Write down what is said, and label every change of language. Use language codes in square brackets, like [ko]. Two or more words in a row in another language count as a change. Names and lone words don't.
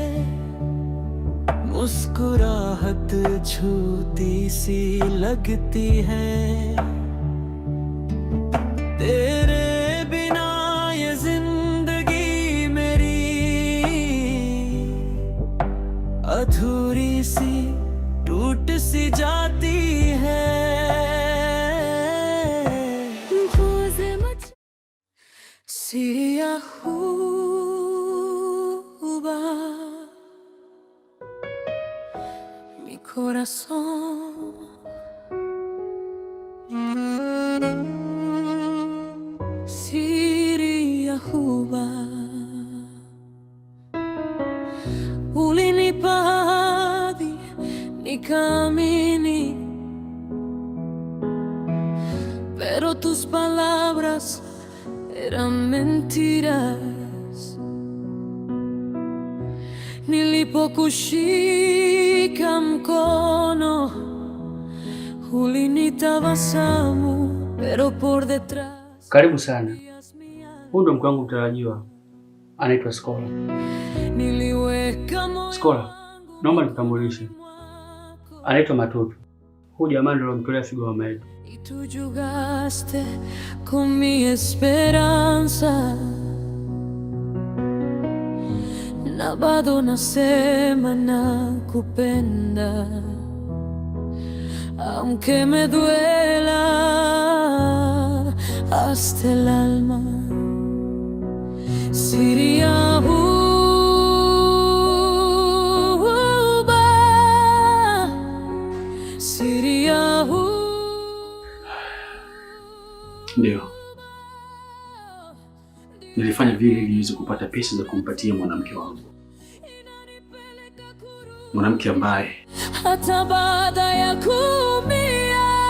[hi] मुस्कुराहट झूठी सी लगती है, तेरे बिना ये जिंदगी मेरी अधूरी सी टूट सी जाती है। [sw] Seria Juba, [es] mi corazón. [sw] Seria Juba, ulinipa ahadi nikaamini, [es] pero tus palabras eran mentiras. [sw] Nilipokushika mkono ulinitabasamu, [es] pero por detrás. [sw] Karibu sana. Huyu ndo mke wangu mtarajiwa, anaitwa Skola. Skola, naomba nikutambulishe. Anaitwa Matutu. Huyu jamaa ndo alomtolea figo mama yetu. [es] Y tú jugaste con mi esperanza, [sw] na bado nasema nakupenda, [es] aunque me duela hasta el alma. [sw] Seria Juba, Seria Juba. Ndio. Nilifanya vile ili niweze kupata pesa za kumpatia mwanamke wangu. Mwanamke ambaye hata baada ya kuumia